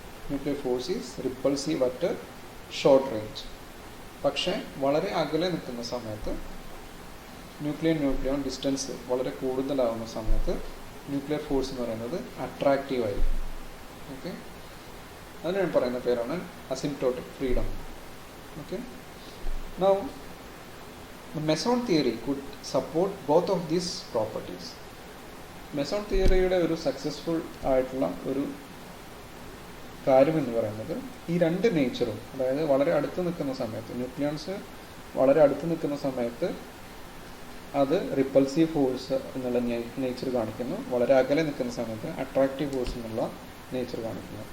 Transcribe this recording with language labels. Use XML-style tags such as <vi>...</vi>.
<en>Nuclear force is repulsive at short range.</en> <ml>പക്ഷേ വളരെ അകലെ നിൽക്കുന്ന സമയത്ത് ന്യൂക്ലിയോൺ ഡിസ്റ്റൻസ് വളരെ കൂടുതലാവുന്ന സമയത്ത് ന്യൂക്ലിയർ ഫോഴ്സ് എന്ന് പറയുന്നത് അട്രാക്റ്റീവ് ആയിരിക്കും. ഓക്കെ, അതിനാണ് പറയുന്ന പേരാണ് asymptotic freedom.</ml> <en>Okay, now the meson theory could support both of these properties.</en> <ml>Meson തിയറിയുടെ ഒരു സക്സസ്ഫുൾ ആയിട്ടുള്ള ഒരു കാര്യം എന്ന് പറയുന്നത് ഈ രണ്ട് നേച്ചറും, അതായത് വളരെ അടുത്ത് നിൽക്കുന്ന സമയത്ത് ന്യൂക്ലിയോൺസ് വളരെ അടുത്ത് നിൽക്കുന്ന സമയത്ത് അത് റിപ്പൾസീവ് ഫോഴ്സ് എന്നുള്ള നേച്ചർ കാണിക്കുന്നു, വളരെ അകലെ നിൽക്കുന്ന സമയത്ത് അട്രാക്റ്റീവ് ഫോഴ്സ് എന്നുള്ള നേച്ചർ കാണിക്കുന്നു.</ml>